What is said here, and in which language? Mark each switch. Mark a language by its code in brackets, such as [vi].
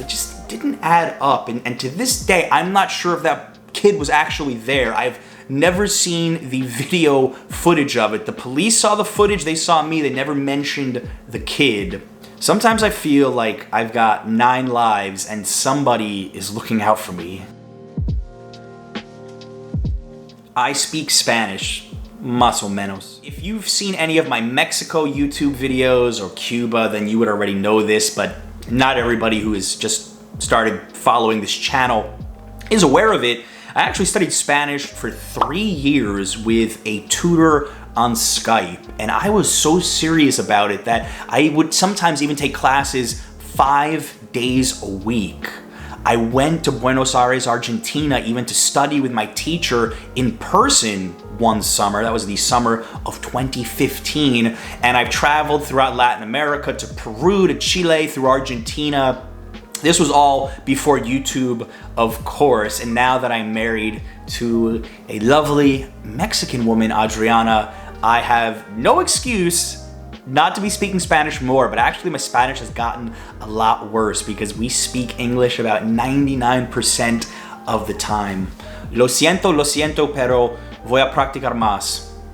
[en] It just didn't add up. And to this day, I'm not sure if that kid was actually there. I've never seen the video footage of it. The police saw the footage, they saw me, they never mentioned the kid. Sometimes I feel like I've got 9 lives and somebody is looking out for me. I speak Spanish, [es] más o menos. [en] If you've seen any of my Mexico YouTube videos or Cuba, then you would already know this, but not everybody who has just started following this channel is aware of it. I actually studied Spanish for 3 years with a tutor on Skype, and I was so serious about it that I would sometimes even take classes 5 days a week. I went to Buenos Aires, Argentina, even to study with my teacher in person one summer. That was the summer of 2015. And I've traveled throughout Latin America, to Peru, to Chile, through Argentina. This was all before YouTube, of course. And now that I'm married to a lovely Mexican woman, Adriana, I have no excuse not to be speaking Spanish more, but actually my Spanish has gotten a lot worse because we speak English about 99% of the time. [es] Lo siento, pero voy a practicar más.